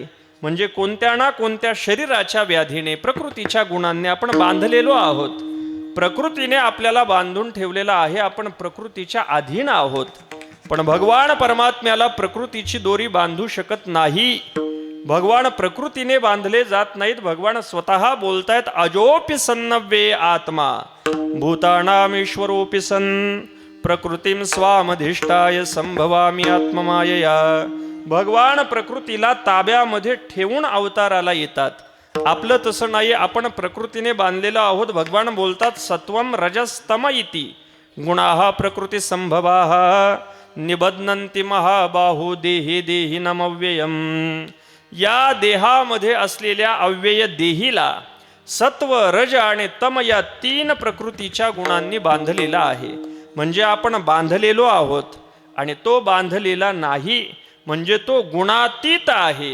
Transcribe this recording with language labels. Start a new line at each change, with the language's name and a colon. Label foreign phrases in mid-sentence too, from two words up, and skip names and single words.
Marathi: म्हणजे कोणत्या ना कोणत्या शरीराच्या व्याधीने, प्रकृतीच्या गुणांनी आपण बांधलेलो आहोत. प्रकृतीने आपल्याला बांधून ठेवलेला आहे, आपण प्रकृतीच्या अधीन आहोत. पण भगवान परमात्म्याला प्रकृतीची दोरी बांधू शकत नाही. भगवान प्रकृतीने बांधले जात नाहीत. भगवान स्वतः बोलतायत,
Sanskrit: अजोपि सन्नव्ये आत्मा भूतानामीश्वरोपि सन् प्रकृतीम स्वामधिष्ठाय संभवामी आत्ममायया.
Marathi: भगवान प्रकृतीला ताब्यामध्ये ठेवून अवताराला येतात. आपलं तसं नाही, आपण प्रकृतीने बांधलेलो आहोत. भगवान बोलतात,
Sanskrit: सत्वम रजस्तम इति गुणाः प्रकृती संभवाः निबध्नन्ति महाबाहू देही देही नमव्ययम.
Marathi: या देहामध्ये असलेल्या अव्यय देहीला सत्व रज आणि तम या 3 प्रकृतीच्या गुणांनी बांधलेला आहे. म्हणजे आपण बांधलेलो आहोत आणि तो बांधलेला नाही म्हणजे तो गुणातीत आहे.